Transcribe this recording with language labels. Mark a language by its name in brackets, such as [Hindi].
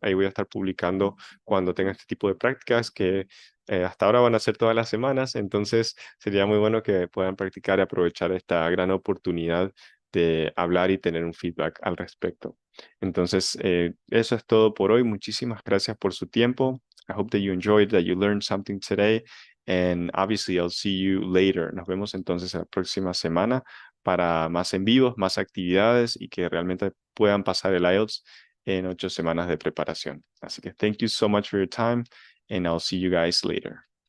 [Spanish] Ahí voy a estar publicando cuando tenga este tipo de prácticas que hasta ahora van a ser todas las semanas, entonces sería muy bueno que puedan practicar y aprovechar esta gran oportunidad de hablar y tener un feedback al respecto. Entonces, eso es todo por hoy. Muchísimas gracias por su tiempo. [English] I hope that you enjoyed, that you learned something today. And obviously, I'll see you later. [Spanish] Nos vemos entonces la próxima semana para más en vivos, más actividades y que realmente puedan pasar el IELTS en 8 semanas de preparación. Así que [English] thank you so much for your time and I'll see you guys later.